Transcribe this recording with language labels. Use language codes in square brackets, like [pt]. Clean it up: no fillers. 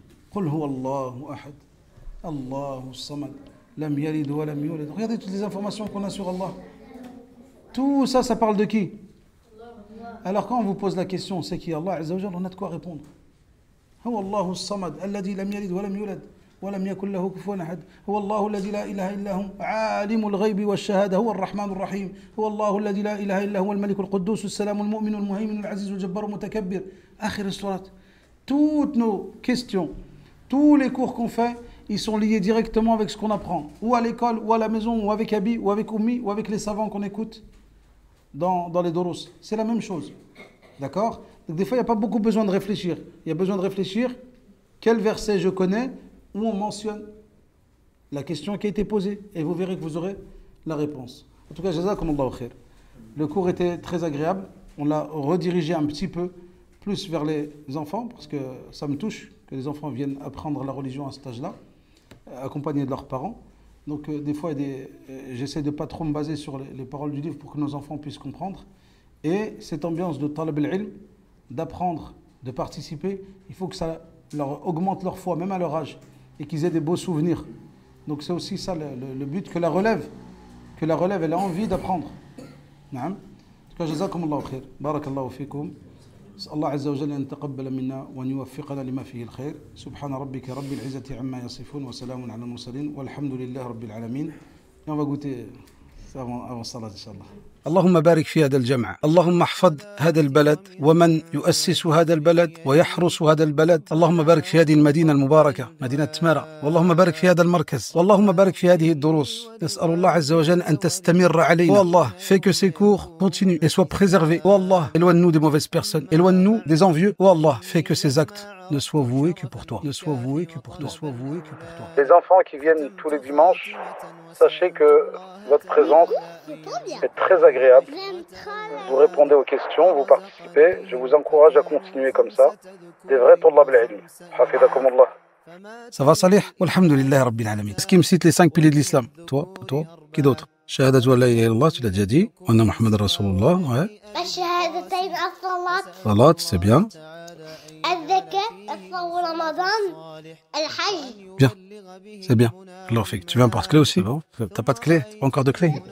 [ar] قل هو الله أحد الله الصمد لم يلد ولم يولد. [fr] Regardez toutes les informations qu'on a sur Allah. Tout ça, ça parle de qui? Alors quand on vous pose la question, c'est qui Allah Azza wa Jalla, on a de quoi répondre. [ar] هو الله الصمد الذي لم يلد ولم يولد ولم يكن له كفوا أحد هو الله الذي لا إله إلا هو عالم الغيب والشهادة هو الرحمن الرحيم هو الله الذي لا إله إلا هو الملك القدوس السلام المؤمن المهيمن العزيز الجبار المتكبر آخر الصورات. [fr] Toutes nos questions, tous les cours qu'on fait, ils sont liés directement avec ce qu'on apprend, ou à l'école, ou à la maison, ou avec Abi, ou avec Oumi, ou avec les savants qu'on écoute dans les doros. C'est la même chose. D'accord? Donc des fois, il n'y a pas beaucoup besoin de réfléchir. Il y a besoin de réfléchir quel verset je connais, où on mentionne la question qui a été posée. Et vous verrez que vous aurez la réponse. En tout cas, jazakumullahu khair. Le cours était très agréable. On l'a redirigé un petit peu plus vers les enfants, parce que ça me touche que les enfants viennent apprendre la religion à cet âge-là, accompagnés de leurs parents. Donc des fois, j'essaie de ne pas trop me baser sur les paroles du livre pour que nos enfants puissent comprendre. Et cette ambiance de talab al-ilm, d'apprendre, de participer, il faut que ça leur augmente leur foi, même à leur âge, et qu'ils aient des beaux souvenirs. Donc c'est aussi ça le but, que la relève, elle a envie d'apprendre. Naam. En tout cas, jazakumullahu khair. Barakallahu fikum. [ar] الله عز وجل أن يتقبل منا وأن يوفقنا لما فيه الخير. سبحان ربك رب العزة عما يصفون وسلام على المرسلين والحمد لله رب العالمين. [fr] On va goûter avant [ar] الصلاة إن شاء الله. اللهم بارك في هذا الجمع، اللهم احفظ هذا البلد ومن يؤسس هذا البلد ويحرس هذا البلد، اللهم بارك في هذه المدينة المباركة مدينة تمارا، واللهم بارك في هذا المركز، واللهم بارك في هذه الدروس. نسأل الله عز وجل أن تستمر علينا. [fr] والله fais que ces cours continuent et soient préservés. والله éloigne-nous des mauvaises personnes, éloigne-nous des envieux. والله fais que ces actes ne soient voués que pour toi, ne soient voués que pour toi, ne soient voués que pour toi. Les enfants qui viennent tous les dimanches, sachez que votre présence est très agréable. Vous répondez aux questions, vous participez. Je vous encourage à continuer comme ça. Des vrais [ar] طلاب العلم. حفظكم الله. [fr] Ça va Salih? Walhamdulillah Rabbil Alamin. Est-ce qu'il me cite les 5 piliers de l'islam? Toi, qui d'autre? Shahadatu an la ilaha illallah, tu l'as déjà dit. Anna Muhammad Rasulullah, ouais. [ar] الشهادتين الصلاة [fr] Salat, c'est bien. [ar] الزكاة الصوم رمضان الحج [fr] Bien, c'est bien. Alors, tu veux un porte-clé aussi? Bon, t'as pas de clé? Pas encore de clé?